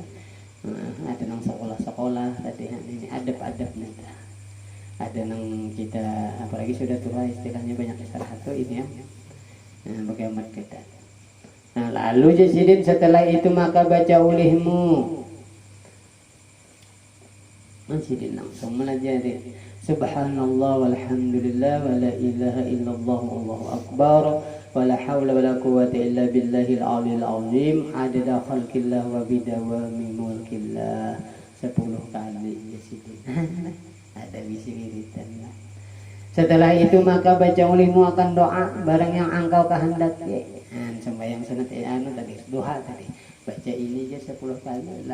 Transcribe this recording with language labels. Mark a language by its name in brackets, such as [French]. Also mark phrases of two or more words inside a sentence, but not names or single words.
[Banjar] Ada nang sekolah-sekolah tadi ini adab-adabnya ada nang kita apalagi sudah tua istilahnya banyak istirahat tuh ini ya. Bagaimana kita. Nah, lalu jasidin setelah itu maka baca ulihmu. Masih langsung melajari [Arabic] سبحان الله والحمد لله ولا إله إلا الله والله أكبر ولا حول ولا قوة إلا بالله العلي العظيم عدد خلق الله وبدوام ملك الله [Banjar] 10 kali ya sini. Ada visi wiridan. Setelah itu maka baca ulihmu akan doa barang yang engkau kehendaki. Sembahyang sunat tadi duha tadi. Baca ini aja 10 kali.